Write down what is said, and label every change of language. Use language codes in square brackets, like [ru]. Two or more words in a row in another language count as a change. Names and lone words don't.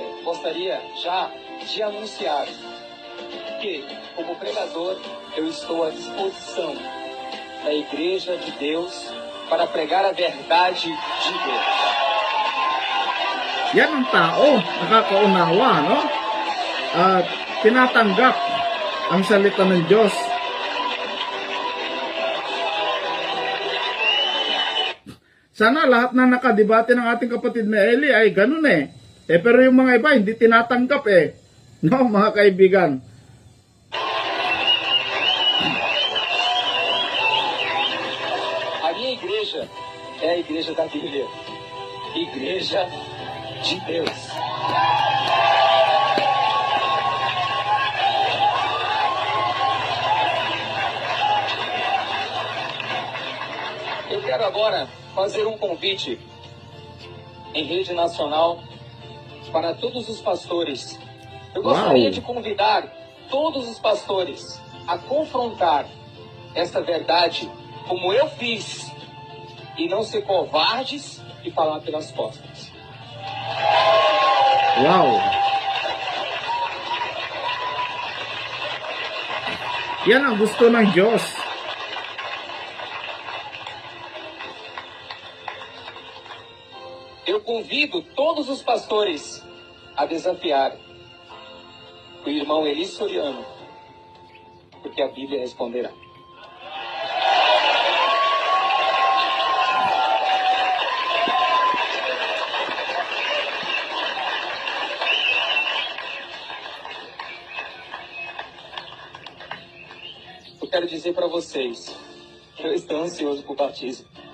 [pt] gostaria já de anunciar que, como pregador, eu estou à disposição da Igreja de Deus para pregar a verdade de Deus. [tl] Yan ang tao, nakakaunawa, no? At tinatanggap ang salita ng Diyos. Sana lahat na nakadebate ng ating kapatid na Eli ay ganun eh. Pero yung mga iba hindi tinatanggap eh. No, mga kaibigan. [pt] A minha igreja é a igreja da Bíblia. Igreja de Deus. Eu quero agora fazer um convite em rede nacional para todos os pastores. Eu gostaria de convidar todos os pastores a confrontar essa verdade como eu fiz e não ser covardes e falar pelas costas. [tl] Wow! Yan ang gusto ng Diyos. [pt] Eu convido todos os pastores a desafiar o irmão Eli Soriano, porque a Bíblia responderá. Eu quero dizer para vocês que eu estou ansioso por batismo.